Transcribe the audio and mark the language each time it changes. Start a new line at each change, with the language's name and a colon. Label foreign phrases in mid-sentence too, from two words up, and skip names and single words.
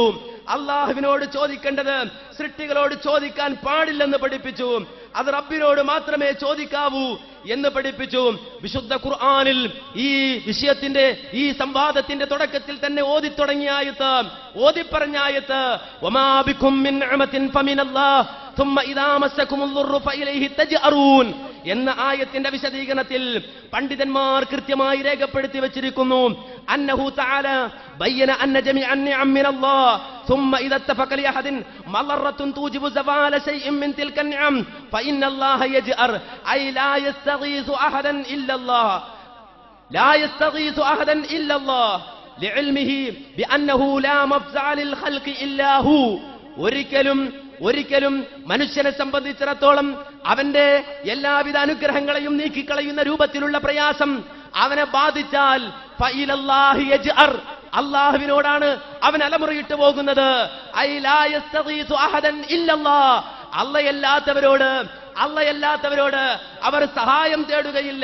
Malayalam: അള്ളാഹുവിനോട് ചോദിക്കേണ്ടത് സൃഷ്ടികളോട് ചോദിക്കാൻ പാടില്ലെന്ന് പഠിപ്പിച്ചു. അത് റബ്ബിനോട് മാത്രമേ ചോദിക്കാവൂ എന്ന് പഠിപ്പിച്ചു. വിശുദ്ധ ഖുർആനിൽ ഈ വിഷയത്തിന്റെ ഈ സംവാദത്തിന്റെ തുടക്കത്തിൽ തന്നെ ഓതിപ്പറഞ്ഞായത്ത്
Arabic: وما بكم من نعمة فمن الله ثم إذا مسكم الضر فإليه تجأرون
Malayalam: എന്ന ആയത്തിന്റെ വിശദീകരണത്തിൽ പണ്ഡിതന്മാർ കൃത്യമായി രേഖപ്പെടുത്തി വെച്ചിരിക്കുന്നു.
Arabic: أنه تعالى بين أن جميع النعم من الله ثم إذا اتفق لأحد مضرة توجب زوال شيء من تلك النعم فإن الله يجأر أي لا يستغيث أحدا إلا الله لعلمه بأنه لا مفزع للخلق إلا هو.
Malayalam: ഒരിക്കലും മനുഷ്യനെ സംബന്ധിച്ചിടത്തോളം അവന്റെ എല്ലാവിധ അനുഗ്രഹങ്ങളെയും നീക്കിക്കളയുന്ന രൂപത്തിലുള്ള പ്രയാസം അവനെ ബാധിച്ചാൽ
Arabic: فإلى الله يجأر,
Malayalam: അല്ലാഹുവിനോടാണ് അവൻ അലമുറയിട്ട് പോകുന്നത്.
Arabic: أي لا يستغيث أحدا إلا الله,
Malayalam: അല്ലാഹുവല്ലാത്തവരോട് അവർ സഹായം തേടുകയില്ല.